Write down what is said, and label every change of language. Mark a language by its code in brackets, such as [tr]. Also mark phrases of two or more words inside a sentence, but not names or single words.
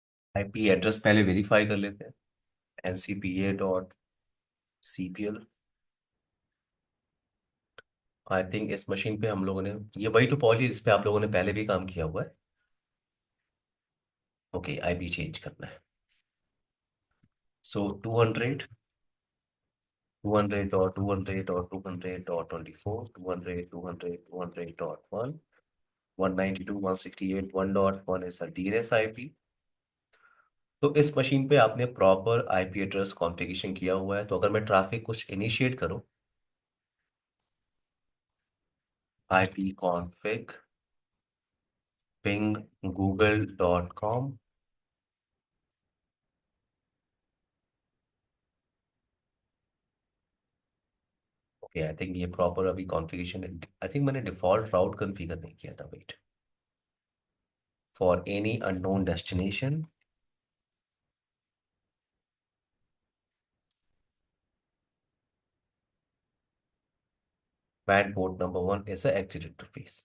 [en] IP address [hi] पहले वेरीफाई कर लेते हैं। ncpa.cpl। [en] I think [hi] इस मशीन पे हम लोगों ने, ये वही तो पॉली जिस पे आप लोगों ने पहले भी काम किया हुआ है। ओके, [en] IP change [hi] करना है। सो 200, 200.200.200.24, 200, 200, 200.1, 192, 168, 1.1 [en] is a DNS IP। [hi] तो इस मशीन पे आपने [en] proper IP address configuration [hi] किया हुआ है। तो अगर मैं ट्रैफिक कुछ इनिशिएट करूं, [en] IP config ping google.com। [hi] ओके, [en] I think [hi] ये प्रॉपर अभी कॉन्फ़िगरेशन, [en] I think [hi] मैंने [en] default route configure [hi] नहीं किया था। [en] Wait, for any unknown destination mat port number 1 is a exit interface.